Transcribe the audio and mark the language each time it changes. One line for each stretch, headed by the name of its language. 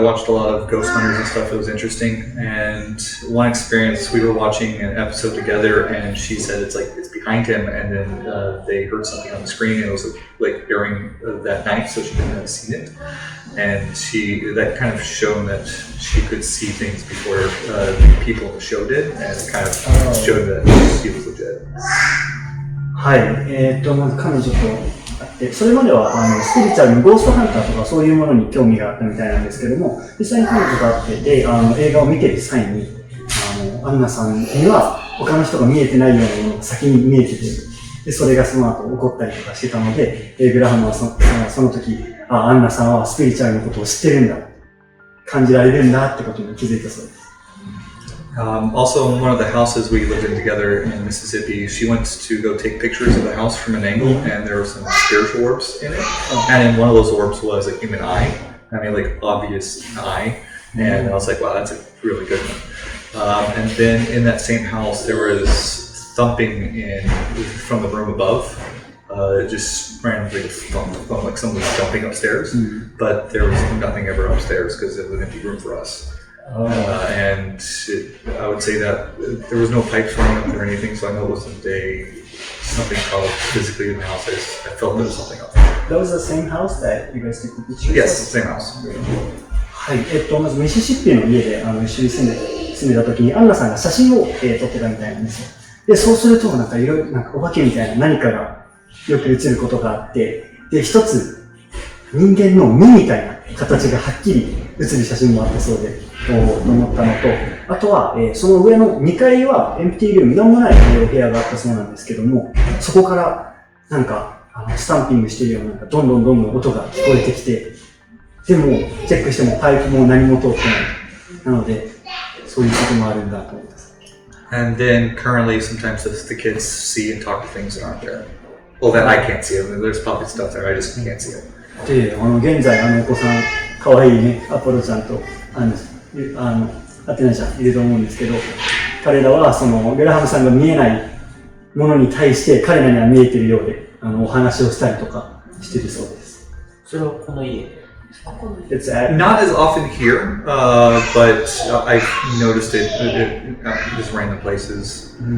English: I watched a lot of ghost hunters and stuff. It was interesting. And one experience, we were watching an episode together, and she said it's behind him, and then they heard something on the screen, and it was like during that night, so she didn't have seen it. And that kind of shown that she could see things before the people in the show did, and it kind of showed that she was legit.
Japanese: はい、まず彼女と会って、それまではスピリチュアルのゴーストハンターとかそういうものに興味があったみたいなんですけども、実際に彼女と会ってで、映画を見てる際に、アンナさんには他の人が見えてないようなものが先に見えてて、でそれがその後起こったりとかしてたので、グラハムはその時、アンナさんはスピリチュアルのことを知ってるんだ、感じられるんだってことに気づいたそうです。
English: Also, in one of the houses we lived in together in Mississippi, she went to go take pictures of the house from an angle, and there were some spiritual orbs in it. And in one of those orbs was a human eye. I mean, like obvious eye. And I was like, wow, that's a really good one. And then in that same house, there was thumping from the room above. Just randomly thump, like someone was jumping upstairs. But there was nothing ever upstairs because it was an empty room for us. And I would say that there was no pipes running up there or anything, so I know it wasn't something probably physically in the house. I felt there was something up there. That was the same house that you guys took the pictures? Yes, same house.
Japanese: はい、まずミシシッピの家で一緒に住んでた時にアンナさんが写真を、撮ってたみたいなんですよ。で、そうするとなんかお化けみたいな何かがよく映ることがあって、で、一つ人間の目みたいな形がはっきり写る写真もあったそうで、思ったのと、あとは、その上の2階はエンプティールーム、なんもないお部屋があったそうなんですけども、そこからなんかスタンピングしてるような、どんどん音が聞こえてきて、でもチェックしてもパイプも何も通ってない。なので、そういうこともあるんだと思います。
English: And then currently, sometimes the kids see and talk to things that aren't there. Well, that I can't see. I mean, there's probably stuff there. I just can't see it.
Japanese: で、現在お子さん、かわいいね、アポロちゃんと、アテナちゃんいると思うんですけど、彼らはグラハムさんが見えないものに対して彼らには見えているようで、お話をしたりとかしているそうです。それはこの家。
English: It's at Not as often here, but I've noticed it just random places.